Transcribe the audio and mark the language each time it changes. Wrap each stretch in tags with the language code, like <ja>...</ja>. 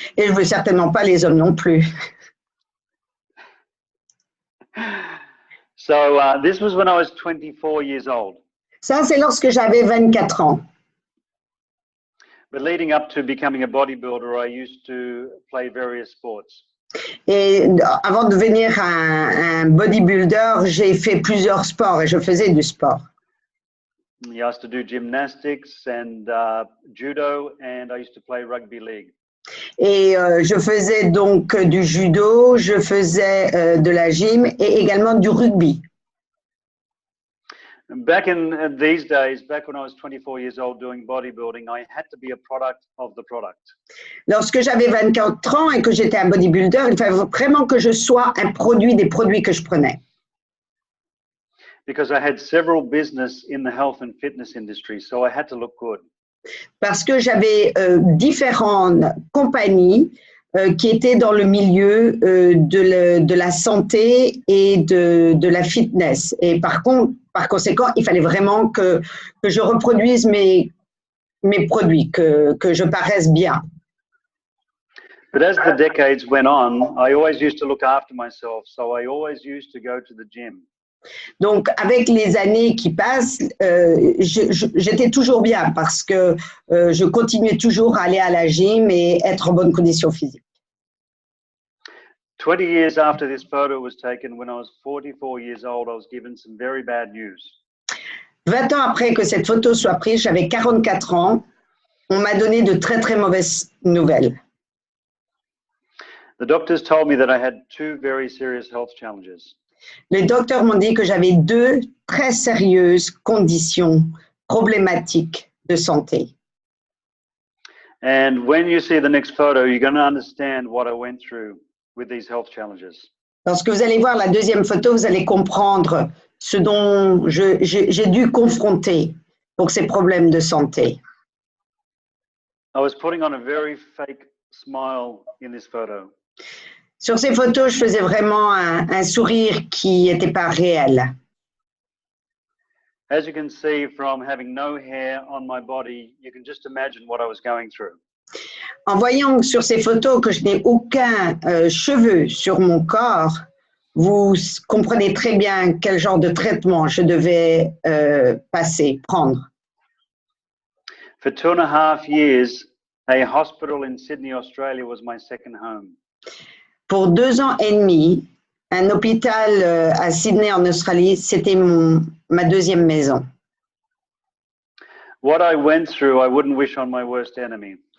<fr>Et je ne veux certainement pas les hommes non plus.</fr> <en>So this was when I was 24 years old.</en> <fr>Ça, c'est lorsque j'avais 24 ans.</fr> <en>But leading up to becoming a bodybuilder, I used to play various sports.</en> <fr>Et avant de devenir un bodybuilder, j'ai fait plusieurs sports et je faisais du sport.</fr> <en>I used to do gymnastics and judo, and I used to play rugby league.</en> <fr>Et je faisais donc du judo, je faisais de la gym et également du rugby.</fr> <en>Back in these days, back when I was 24 years old doing bodybuilding, I had to be a product of the product.</en> <fr>Lorsque j'avais 24 ans et que j'étais un bodybuilder, il fallait vraiment que je sois un produit des produits que je prenais.</fr> <en>Because I had several business in the health and fitness industry, so I had to look good.</en> <fr>Parce que j'avais différentes compagnies qui étaient dans le milieu de la santé et de la fitness. Et par conséquent, il fallait vraiment que je reproduise mes produits, que je paraisse bien.</fr> <en>But as the decades went on, I always used to look after myself, so I always used to go to the gym.</en> <fr>Donc, avec les années qui passent, j'étais toujours bien parce que je continuais toujours à aller à la gym et être en bonne condition physique.</fr> <en>20 years after this photo was taken, when I was 44 years old, I was given some very bad news.</en> <fr>20 ans après que cette photo soit prise, j'avais 44 ans, on m'a donné de très, très mauvaises nouvelles.</fr> <en>The doctors told me that I had two very serious health challenges.</en> <fr>Les docteurs m'ont dit que j'avais deux très sérieuses conditions problématiques de santé.</fr> <en>And when you see the next photo, you're going to understand what I went through with these health challenges.</en> <fr>Lorsque vous allez voir la deuxième photo, vous allez comprendre ce dont j'ai dû confronter pour ces problèmes de santé.</fr> <en>I was putting on a very fake smile in this photo.</en> <fr>Sur ces photos, je faisais vraiment un sourire qui n'était pas réel.</fr> <en>As you can see from having no hair on my body, you can just imagine what I was going through.</en> <fr>En voyant sur ces photos que je n'ai aucun cheveu sur mon corps, vous comprenez très bien quel genre de traitement je devais prendre.</fr> <en>For 2.5 years, a hospital in Sydney, Australia was my second home.</en> <fr>Pour 2 ans et demi, un hôpital à Sydney en Australie, c'était ma deuxième maison.</fr> <en>What I went through, I wouldn't wish on my worst enemy.</en>